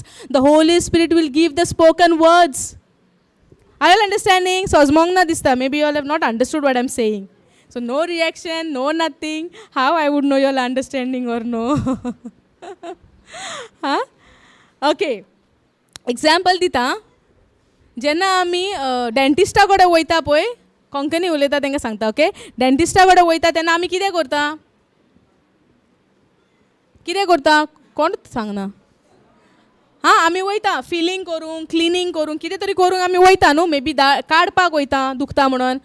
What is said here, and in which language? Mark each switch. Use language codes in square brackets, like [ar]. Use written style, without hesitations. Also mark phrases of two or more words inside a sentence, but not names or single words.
[en] The Holy Spirit will give the spoken words. Are you all understanding? So, maybe you all have not understood what I'm saying. So, no reaction, no nothing. How I would know you all understanding or no? Huh? Okay. Example dita. [kok] Jenna ami dentista kode waita poy. कोंकणी उलयता तांकां सांगता. ओके. डेंटिस्टा कडेन वयता तेन्ना आमी कितें करता? कोण सांगना? आमी वयता फिलिंग करूंक, क्लिनींग करूंक, कितें तरी करूंक आमी वयता न्हू. [en] maybe [kok] काडपाक वयता दुखता म्हणून.